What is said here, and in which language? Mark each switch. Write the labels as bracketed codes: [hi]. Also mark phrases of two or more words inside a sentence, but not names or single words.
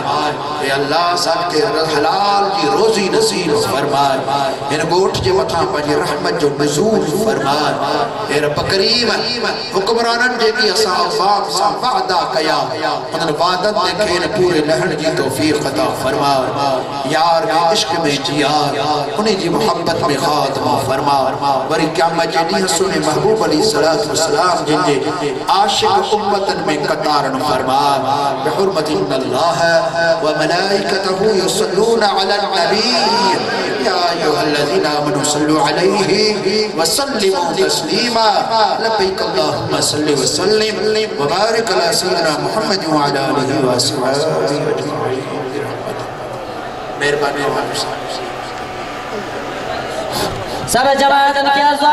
[sd] ए अल्लाह असांखे हलाल जी रोज़ी नसीब फरमाए, हिन ॻोठ जे मथां पंहिंजी रहमत जो नुज़ूल फरमाए। ए रब करीम हुक्मराननि जेकी असां अवाम सां वादा कया, उन्हनि वादनि ते खेनि पूरे लहण जी तौफ़ीक़ अता फरमाए। यार के इश्क में जिया, उन्हीं जी मोहब्बत में ख़ात्मा फरमा। वरी क़यामत जे ॾींहुं सुने महबूब [ar] عليه الصلاة والسلام [sd] जिनजे आशिक़ उम्मतन में कतारन फरमाए। [ar] بحرمة إن الله وملائكته يصلون على النبي يا أيها الذين آمنوا صلوا عليه وسلموا تسليما. لبيك اللهم صل وسلم وبارك على سيدنا محمد وعلى آله وأصحابه أجمعين. [sd] मेहरबानी सब जमात